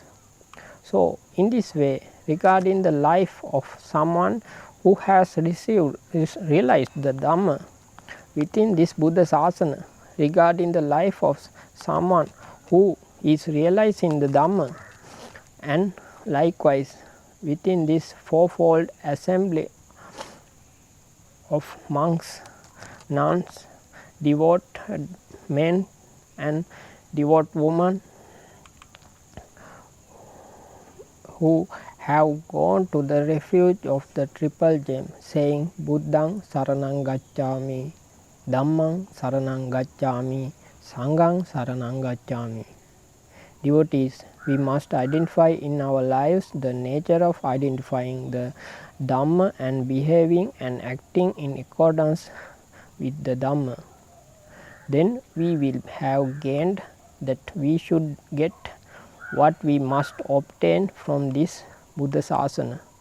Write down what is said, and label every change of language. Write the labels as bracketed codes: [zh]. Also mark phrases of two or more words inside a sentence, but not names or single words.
[en] So, in this way, regarding the life of someone who has realized the Dhamma within this [pi] Buddha Sasana, [en] regarding the life of someone who is realizing the Dhamma, and likewise within this fourfold assembly of monks, nuns, devoted men and devout women who have gone to the refuge of the triple gem, saying [pi] Buddhang Saranang Gacchami, Dhammang Saranang Gacchami, Sanghang Saranang Gacchami. [en] Devotees, we must identify in our lives the nature of identifying the Dhamma and behaving and acting in accordance with the Dhamma. Then we will have gained that we should get what we must obtain from this [pi] Buddha Sasana.